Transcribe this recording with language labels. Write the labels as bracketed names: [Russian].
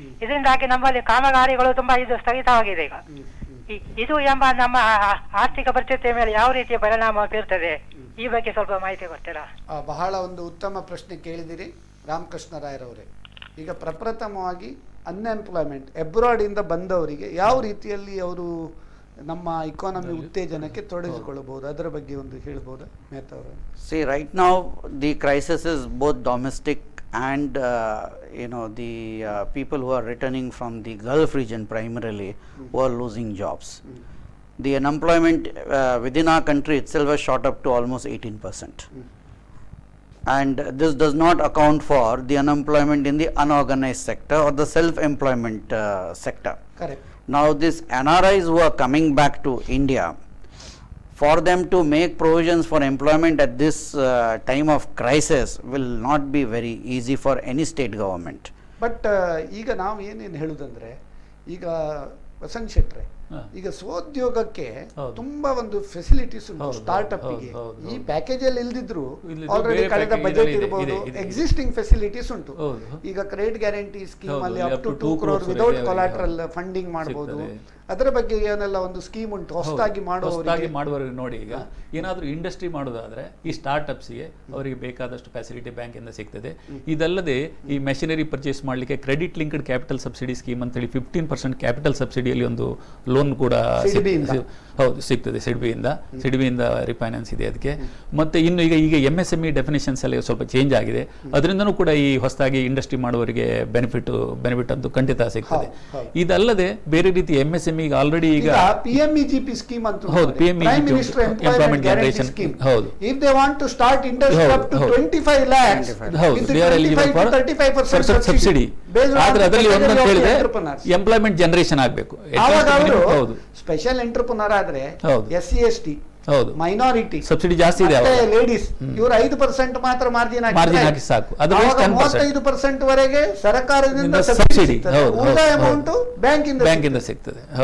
[Kannada] ಇದರಿಂದಾಗಿ ನಮ್ಮಲ್ಲಿ ಕಾಮಗಾರಿಗಳು ತುಂಬಾ ಇದು ಸ್ಥಗಿತವಾಗಿದೆ. ಈಗ ಇದು ಎಂಬ ನಮ್ಮ ಆರ್ಥಿಕ ಪರಿಸ್ಥಿತಿಯ ಮೇಲೆ ಯಾವ ರೀತಿಯ ಪರಿಣಾಮ ಬೀರ್ತದೆ, ಈ ಬಗ್ಗೆ ಸ್ವಲ್ಪ ಮಾಹಿತಿ ಕೊಡ್ತೀರಾ? ಬಹಳ ಒಂದು ಉತ್ತಮ ಪ್ರಶ್ನೆ ಕೇಳಿದಿರಿ ರಾಮಕೃಷ್ಣ ರಾಯರವರೇ. ಈಗ ಪ್ರಪ್ರಥಮವಾಗಿ ಅನ್ಎಂಪ್ಲಾಯ್ಮೆಂಟ್, ಅಬ್ರಾಡ್ ಇಂದ ಬಂದವರಿಗೆ ಯಾವ ರೀತಿಯಲ್ಲಿ ಅವರು ನಮ್ಮ ಇಕಾನಮಿ ಉತ್ತೇಜನಕ್ಕೆ ತೊಡಗಿಸಿಕೊಳ್ಳಬಹುದು, ಅದರ ಬಗ್ಗೆ ಒಂದು ಹೇಳ್ಬೋದಾ ಮೆಹ್ತಾ ಅವರು? [English] See, right now the crisis is both domestic and the people who are returning from the Gulf region primarily who are losing jobs. The unemployment within our country itself has shot up to almost 18%. And this does not account for the unemployment in the unorganized sector or the self-employment sector. Correct. Now these NRIs who are coming back to India, for them to make provisions for employment at this time of crisis will not be very easy for any state government. [Kannada] But ಈಗ ನಾವು ಏನೇನು ಹೇಳುದಂದ್ರೆ, ಈಗ ವಸಂತ್ ಶೆಟ್ರೆ, ಈಗ ಸ್ವೋದ್ಯೋಗಕ್ಕೆ ತುಂಬಾ ಒಂದು facilities ಉಂಟು startup ಗೆ. ಈ ಪ್ಯಾಕೇಜ್ ಅಲ್ಲಿ ಇಲ್ದಿದ್ರು ಆಲ್ರೆಡಿ ಕಳೆದ ಬಜೆಟ್ ಇರಬಹುದು, ಎಕ್ಸಿಸ್ಟಿಂಗ್ ಫೆಸಿಲಿಟೀಸ್ ಉಂಟು. ಈಗ ಕ್ರೆಡಿಟ್ ಗ್ಯಾರಂಟಿ ಸ್ಕೀಮ್ ಅಲ್ಲಿ up to 2 crore without collateral funding ಮಾಡಬಹುದು. ಅದರ ಬಗ್ಗೆ ಏನೆಲ್ಲ ಒಂದು ಸ್ಕೀಮ್ ಉಂಟು ಹೊಸದಾಗಿ ಮಾಡುವವರಿಗೆ. ನೋಡಿ, ಈಗ ಏನಾದರೂ ಇಂಡಸ್ಟ್ರಿ ಮಾಡೋದಾದ್ರೆ ಈ ಸ್ಟಾರ್ಟ್ಅಪ್ಸ್ಗೆ ಅವರಿಗೆ ಬೇಕಾದಷ್ಟು ಫೆಸಿಲಿಟಿ ಬ್ಯಾಂಕಿಂದ ಸಿಗ್ತದೆ. ಇದಲ್ಲದೆ ಈ ಮೆಷಿನರಿ ಪರ್ಚೇಸ್ ಮಾಡಲಿಕ್ಕೆ credit linked capital subsidy scheme ಅಂತೇಳಿ 15% ಕ್ಯಾಪಿಟಲ್ ಸಬ್ಸಿಡಿಯಲ್ಲಿ ಒಂದು ಲೋನ್ ಕೂಡ ಹೌದು ಸಿಗ್ತದೆ ಸಿಡ್ಬಿಯಿಂದ ರಿಫೈನಾನ್ಸ್ ಇದೆ ಅದಕ್ಕೆ. ಮತ್ತೆ ಇನ್ನು ಈಗ MSME ಡೆಫಿನೇಷನ್ಸ್ ಎಲ್ಲ ಸ್ವಲ್ಪ ಚೇಂಜ್ ಆಗಿದೆ. ಅದರಿಂದನೂ ಕೂಡ ಈ ಹೊಸದಾಗಿ ಇಂಡಸ್ಟ್ರಿ ಮಾಡುವವರಿಗೆ ಬೆನಿಫಿಟ್ ಅಂತೂ ಖಂಡಿತ ಸಿಗ್ತದೆ. ಇದಲ್ಲದೆ ಬೇರೆ ರೀತಿ MSME ಈಗ ಆಲ್ರೆಡಿ ಈಗ PMEGP ಸ್ಕೀಮ್ ಅಂತ, ಹೌದು, ಎಂಪ್ಲಾಯ್ಮೆಂಟ್ ಜನರೇಷನ್, ಹೌದು, [English] if they want to start industry up to 25 lakhs, [Kannada] ಹೌದು, [English] they are eligible for 35% [Kannada] subsidy. ಆದ್ರೆ ಅದರಲ್ಲಿ ಒಂದಂತ ಹೇಳಿದ್ರೆ ಎಂಪ್ಲಾಯ್ಮೆಂಟ್ ಜನರೇಷನ್ ಆಗಬೇಕು. ಹೌದು, ಸ್ಪೆಷಲ್ ಎಂಟರ್ಪ್ರನರ್ ಆದ್ರೆ SC ST, ಹೌದು, ಮೈನಾರಿಟಿ ಸಬ್ಸಿಡಿ ಜಾಸ್ತಿ ಇದೆ. ಲೇಡೀಸ್ ಇವರು 5% ಮಾತ್ರ ಮಾರ್ಜಿನ್ ಹಾಕಿ ಸಾಕು. 35% ವರೆಗೆ ಸರ್ಕಾರದಿಂದ ಸಬ್ಸಿಡಿ, ಅಮೌಂಟ್ ಬ್ಯಾಂಕಿಂದ ಸಿಗ್ತದೆ.